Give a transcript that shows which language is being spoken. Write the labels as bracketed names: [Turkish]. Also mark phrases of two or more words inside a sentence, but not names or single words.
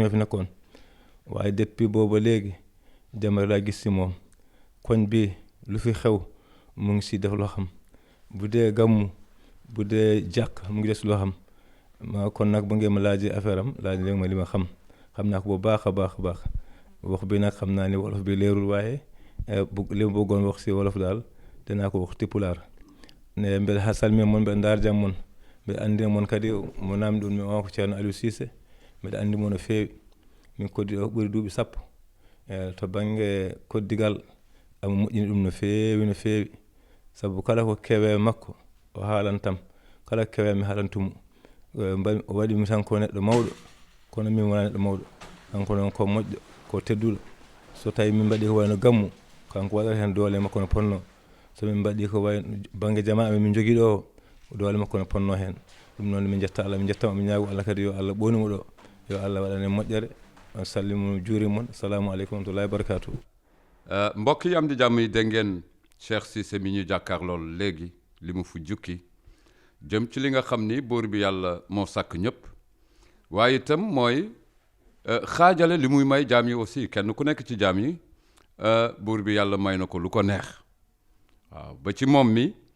[Wolof] ñoo fi nekkoon waaye depuis booba léegi dem rek laa gis si moom koñ bi lu fi xew mu ngi si def loo xam bu dee gàmmu bu dee jàkk mu ngi des loo xam ma kon nag ba ngeen ma laajee affaire am laaj leen ma li ma xam naa ko bu baax a baax wax bi nag xam naa ni wolof bi leerul waaye li ma bëggoon wax si wolof daal danaa ko wax tipulaar ne [Fula] mbeɗa ha salmina moon mbeɗa darjam moon mbeɗa anndina moon kadi mo naamdi ɗum mi on ko ceerno Aliou Cissé mbeɗa anndi mo no feewi min koddi o ɓuri duuɓi sappo to baŋnge koddigal amo moƴƴini ɗum no feewi sabu kala ko kewe makko o haalantam kala kewe mi haalantumo o waɗimi tan ko neɗɗo mawɗo kono min wona neɗɗo mawɗo kanko noon ko moƴƴo ko tedduɗo so tawi min mbaɗi ko wayno gammu kanko waɗata hen doole makko no ponno so min mbaɗi ko wayno banggue jamaɓe min jogui ɗo doole makko no ponno hen ɗum noon min jetta Allah min jettamo min ñaago Allah kadi yo Allah ɓonimo ɗo yo Allah waɗane moƴƴere on sallimu juuri mon [Arabic] السلام عليكم ورحمة الله وبركاته [Wolof] mbokk yi am di jàmm yi dégg ngeen Cheikh Cissé mi ñu jàkkaar lool léegi li mu fu jukki jëm ci li nga xam ni buur bi yàlla moo sàkk ñëpp waaye itam mooy xaajale li muy may jaam yi aussi kenn ku nekk ci jaam yi buur bi yàlla may na ko lu ko neex waaw ba ci moom mi